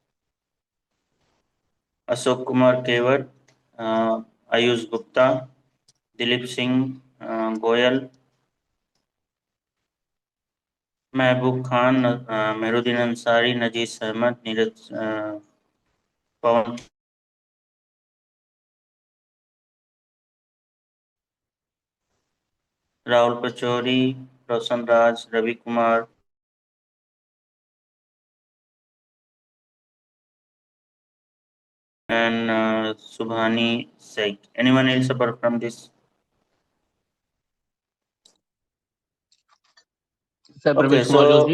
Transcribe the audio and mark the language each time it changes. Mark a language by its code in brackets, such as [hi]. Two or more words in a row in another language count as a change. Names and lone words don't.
[en] Ashok Kumar Kewar, Ayush Gupta, Dilip Singh Goyal, महबूब खान, मेहरुद्दीन अंसारी, नजीस अहमद, नीरज पवन, राहुल पचौरी, रोशन राज, रवि कुमार, and Subhani Sheikh. Anyone else apart from this? Sir, Okay, Pramesh Kumar Joshi.